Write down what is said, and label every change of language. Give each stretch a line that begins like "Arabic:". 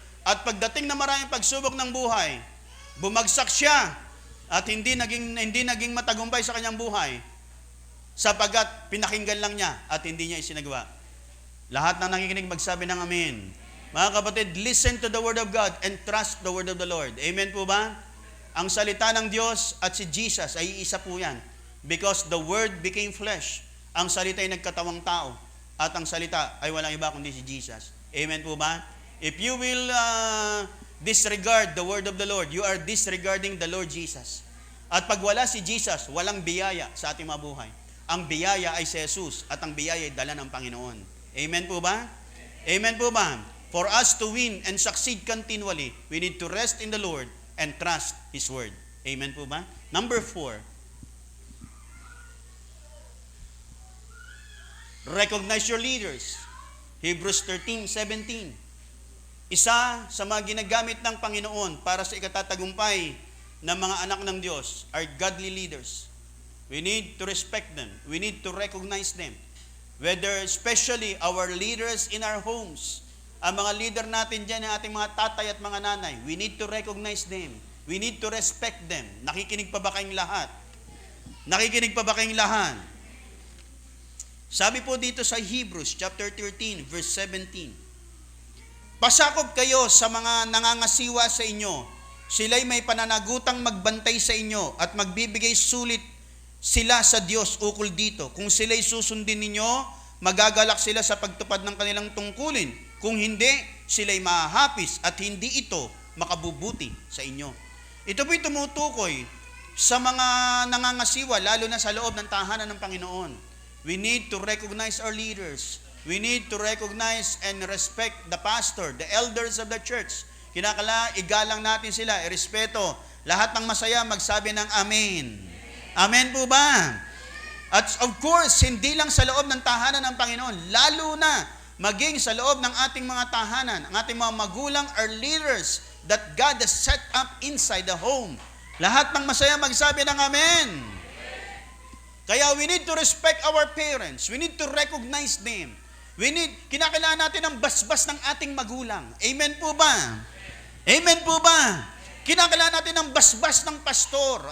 Filipino: At pagdating na maraming pagsubok ng buhay, bumagsak siya at hindi naging matagumpay sa kanyang buhay sapagkat pinakinggan lang niya at hindi niya isinagawa. Lahat ng nakikinig magsabi ng amen. Mga kapatid,
English: listen to the word of God and trust the word of the Lord.
Filipino: Amen po ba? Ang salita ng Diyos at si Jesus ay isa po yan.
English: Because the word became flesh.
Filipino: Ang salita ay nagkatawang tao. At ang salita ay walang iba kundi si Jesus. Amen po ba?
English: If you will disregard the word of the Lord, you are disregarding the Lord Jesus.
Filipino: At pag wala si Jesus, walang biyaya sa ating mabuhay. Ang biyaya ay si Jesus at ang biyaya ay dala ng Panginoon. Amen po ba? Amen po ba?
English: For us to win and succeed continually, we need to rest in the Lord and trust His Word.
Filipino: Amen po ba?
English: Number 4. Recognize your leaders. Hebrews 13:17.
Filipino: Isa sa mga ginagamit ng Panginoon para sa ikatatagumpay ng mga anak ng Diyos
English: are godly leaders. We need to respect them. We need to recognize them. Whether especially our leaders in our homes,
Filipino: ang mga leader natin dyan, ang ating mga tatay at mga nanay,
English: we need to recognize them. We need to respect them.
Filipino: Nakikinig pa ba kayong lahat? Nakikinig pa ba kayong lahat? Sabi po dito sa Hebrews chapter 13 verse 17, pasakop kayo sa mga nangangasiwa sa inyo. Sila'y may pananagutang magbantay sa inyo at magbibigay sulit sila sa Diyos ukol dito. Kung sila'y susundin ninyo, magagalak sila sa pagtupad ng kanilang tungkulin. Kung hindi, sila'y mahahapis at hindi ito makabubuti sa inyo. Ito po'y tumutukoy sa mga nangangasiwa, lalo na sa loob ng tahanan ng Panginoon.
English: We need to recognize our leaders. We need to recognize and respect the pastor, the elders of the church.
Filipino: Kinakala, igalang natin sila, irespeto. Lahat ng masaya, magsabi ng amen. Amen po ba? At
English: of course,
Filipino: hindi lang sa loob ng tahanan ng Panginoon, lalo na maging sa loob ng ating mga tahanan, ang ating mga magulang
English: are leaders that God has set up inside the home.
Filipino: Lahat ng masaya, magsabi ng amen.
English: Kaya we need to respect our parents. We need to recognize them.
Filipino: Kinakailangan natin ang basbas ng ating magulang. Amen po ba? Amen po ba? Kinakailangan natin ang basbas ng pastor.